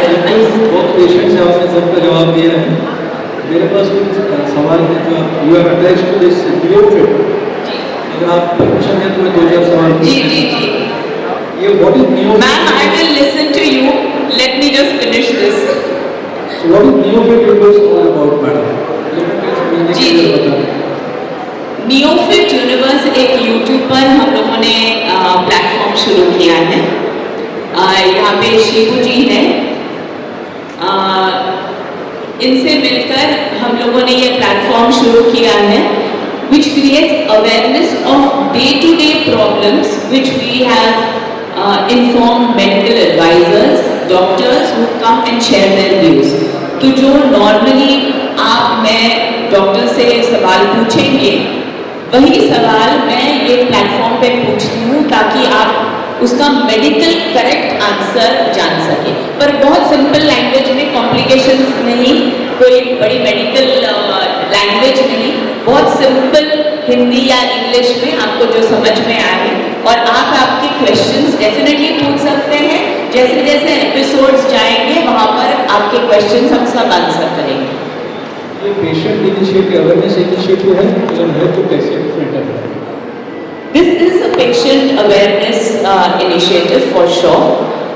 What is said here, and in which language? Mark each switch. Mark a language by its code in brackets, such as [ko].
[hi] बहुत पेशेंट से आपने सबका जवाब दिया है. मेरे पास कुछ सवाल है जो you have attached to this नियोफिट. अगर आप परमिशन दें तो मैं 2-4 सवाल जी जी जी. [en] ये what is Neofit? Ma'am, I will listen to you. Let me just finish this. So what is Neofit universe all about, madam? जी जी. [hi] नियोफिट universe एक यूट्यूब पर हम लोगों ने प्लेटफॉर्म शुरू किया है. यहाँ पे शिवू जी हैं. इनसे मिलकर हम लोगों ने ये प्लेटफॉर्म शुरू किया है [en] which creates awareness of day-to-day problems which we have informed medical advisors, doctors who come and share their views. [hi] तो जो नॉर्मली आप मैं डॉक्टर से सवाल पूछेंगे वही सवाल मैं ये प्लेटफॉर्म पे पूछती हूँ ताकि आप उसका मेडिकल करेक्ट आंसर जान सके, पर बहुत सिंपल लैंग्वेज में, कॉम्प्लिकेशंस नहीं, कोई बड़ी मेडिकल लैंग्वेज नहीं, बहुत सिंपल हिंदी या इंग्लिश में आपको जो समझ में आए. और आप आपके क्वेश्चंस डेफिनेटली पूछ सकते हैं. जैसे जैसे एपिसोड्स जाएंगे वहाँ पर आपके क्वेश्चंस हम सब आंसर करेंगे. ये पेशेंट इनिशिएटिव, अवेयरनेस इनिशिएटिव है, अगर है तो कैसे डिफरेंट है? [en] This is a patient awareness initiative for sure.